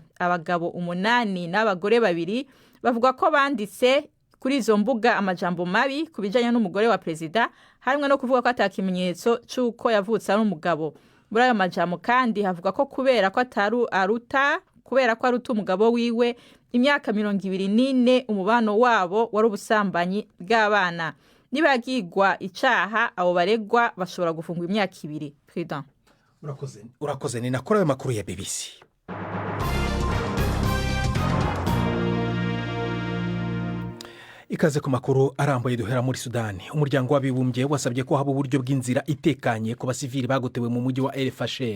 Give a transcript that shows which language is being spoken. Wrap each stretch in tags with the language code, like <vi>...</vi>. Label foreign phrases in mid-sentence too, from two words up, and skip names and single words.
<rn>Abagabo 8 n'abagore 2 bavuga ko banditse kuri izo mbuga amajambo mabi kubijanye n'umugore wa prezida, harimwe no kuvuga ko atakimenyetso c'uko yavutse ari umugabo. Muri ayo majambo kandi havuga ko kubera ko aruta umugabo wiwe imyaka 24 umubano wabo wari ubusambanyi bw'abana. Nibagirwa icaha abo baregwa bashobora gufungwa imyaka 2. President urakoze ni nakora ayo makuru ya BBC. Ikaze ku makuru arambuye duhera muri Sudani. Umuryango w'abibumbye wasabye ko haba uburyo bw'inzira itekanye ku basivili bagotewe mu mujyi wa El Fasher.</rn>